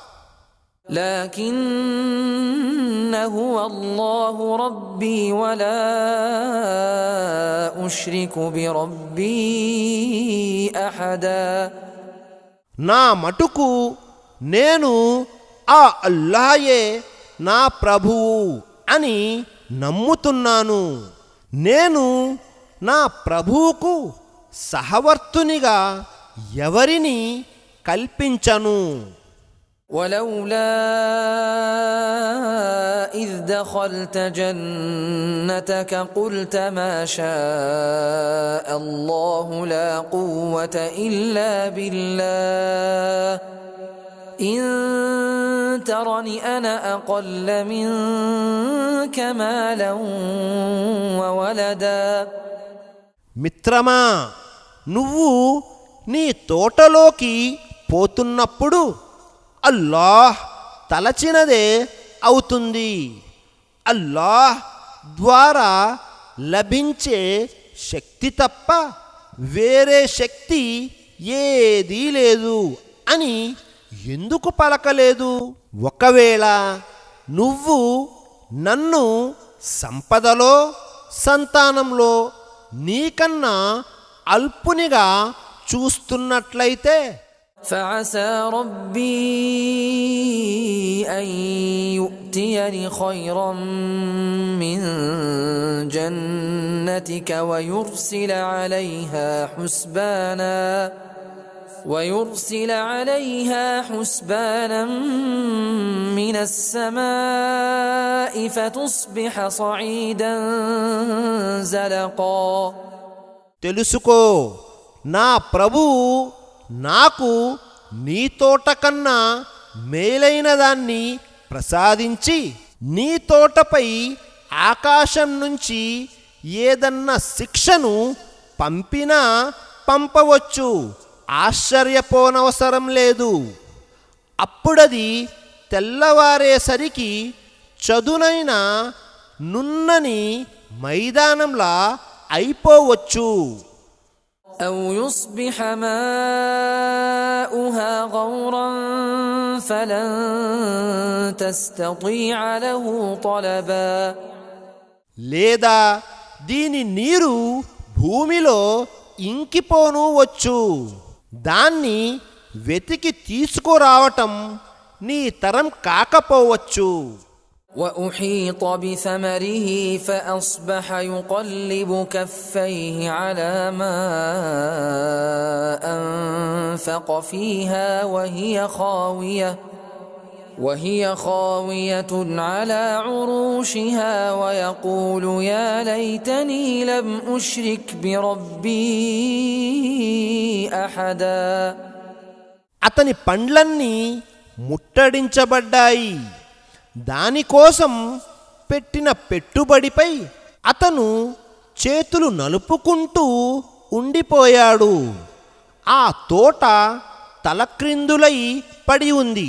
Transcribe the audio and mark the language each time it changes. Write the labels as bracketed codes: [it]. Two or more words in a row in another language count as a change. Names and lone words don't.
[ar] لكن هو الله ربي ولا أشرك بربي أحدا. [te] నా మటుకు నేను ఆ అల్లాహయే నా ప్రభువు అని నమ్ముతున్నాను. నేను నా ప్రభువుకు సహవర్తునిగా ఎవరిని కల్పించను. [ar] ولولا إذ دخلت جنتك قلت ما شاء الله لا قوة إلا بالله إن ترني أنا أقل منك مالا وولدا. [te] మిత్రమా, నువ్వు నీ తోటలోకి పోతున్నప్పుడు అల్లాహ్ తలచినదే అవుతుంది. అల్లాహ్ ద్వారా లభించే శక్తి తప్ప వేరే శక్తి ఏదీ లేదు అని ఎందుకు పలకలేదు? ఒకవేళ నువ్వు నన్ను సంపదలో సంతానంలో నీకన్నా అల్పునిగా చూస్తున్నట్లయితే [ar] فعسى ربي أن يؤتيني خيرا من جنتك ويرسل عليها حسبانا من السماء فتصبح صعيدا زلقا. [te] తెలుసుకో, నా ప్రభువు నాకు నీ తోట కన్నా మేలైన దాన్ని ప్రసాదించి నీ తోటపై ఆకాశం నుంచి ఏదన్నా శిక్షను పంపినా పంపవచ్చు, ఆశ్చర్యపోనవసరం లేదు. అప్పుడది తెల్లవారేసరికి చదునైన నున్నని మైదానంలా అయిపోవచ్చు. [ar] أو يصبح ماؤها غورا فلن تستطيع له طلبا. [te] లేదా దీని నీరు భూమిలో ఇంకిపోను వచ్చు, దాన్ని వెతికి తీసుకురావటం నీ తరం కాకపోవచ్చు. [ar] وأحيط بثمره فأصبح يقلب كفيه على ما أنفق فيها وهي خاوية على عروشها ويقول يا ليتني لم أشرك بربي أحدا. [te] అతని పండ్లన్నీ ముట్టడించబడ్డాయి. దానికోసం పెట్టిన పెట్టుబడిపై అతను చేతులు నలుపుకుంటూ ఉండిపోయాడు. ఆ తోట తలక్రిందులై పడి ఉంది.